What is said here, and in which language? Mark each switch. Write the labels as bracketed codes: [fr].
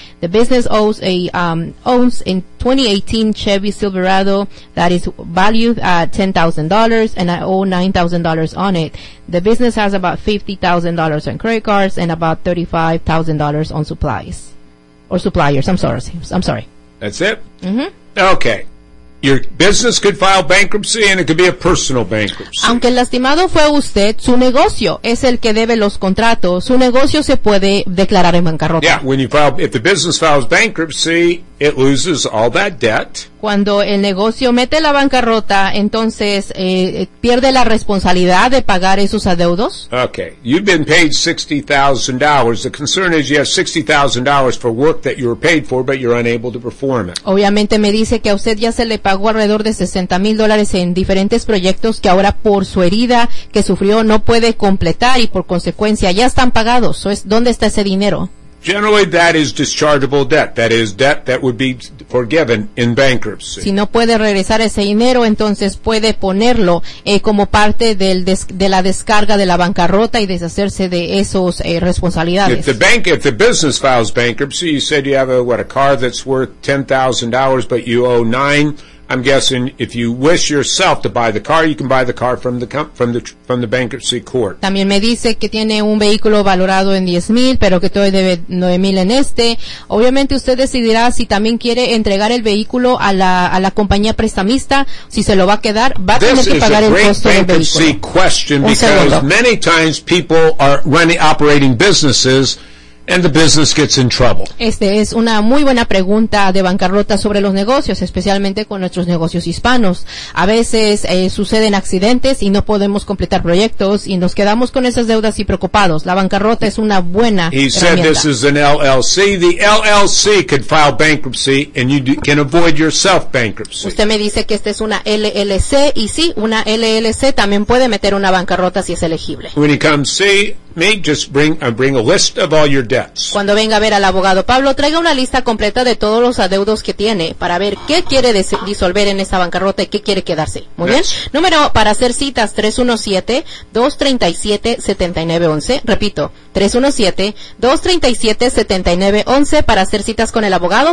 [en] The business owns a 2018 Chevy Silverado that is valued at $10,000, and I owe $9,000 on it. The business has about $50,000 on credit cards and about $35,000 on supplies. Or suppliers. I'm sorry. That's it? Mm-hmm. Okay. Your business could file bankruptcy, and it could be a personal bankruptcy. [es] Aunque el lastimado fue usted, su negocio es el que debe los contratos. Su negocio se puede declarar en bancarrota. [en] Yeah, when you file, if the business files bankruptcy, it loses all that debt. [es] Cuando el negocio mete la bancarrota, entonces pierde la responsabilidad de pagar esos adeudos. [en] Okay, you've been paid $60,000. The concern is you have $60,000 for work that you were paid for, but you're unable to perform it. [es] Obviamente me dice que a usted ya se le pagó alrededor de $60,000 en diferentes proyectos que ahora por su herida que sufrió no puede completar y por consecuencia ya están pagados. So, ¿dónde está ese dinero? [en] Generally, that is dischargeable debt. That is debt that would be forgiven in bankruptcy. [es] Si no puede regresar ese dinero, entonces puede ponerlo como parte de la descarga de la bancarrota y deshacerse de esos responsabilidades. [en] If the business files bankruptcy, you said you have a car that's worth $10,000, but you owe $9,000. I'm guessing if you wish yourself to buy the car, you can buy the car from the bankruptcy court. [es] También me dice que tiene un vehículo valorado en 10,000, pero que todavía debe 9,000 en este. Obviamente usted decidirá si también quiere entregar el vehículo a la compañía prestamista, si se lo va a quedar, va a tener que pagar el costo del vehículo. [en] This is a bankruptcy question because many times people are running operating businesses. And the business gets in trouble. [es] Este es una muy buena pregunta de bancarrota sobre los negocios, especialmente con nuestros negocios hispanos. A veces suceden accidentes y no podemos completar proyectos y nos quedamos con esas deudas y preocupados. La bancarrota es una buena herramienta. [en] He said this is an LLC. The LLC could file bankruptcy and you can avoid yourself bankruptcy. [es] Usted me dice que esta es una LLC y sí, una LLC también puede meter una bancarrota si es elegible. [en] When he comes, see me, just bring a list of all your debts. [es] Cuando venga a ver al abogado Pablo, traiga una lista completa de todos los adeudos que tiene para ver qué quiere disolver en esa bancarrota y qué quiere quedarse. Muy bien. Número para hacer citas, 317-237-7911. Repito, 317-237-7911 para hacer citas con el abogado.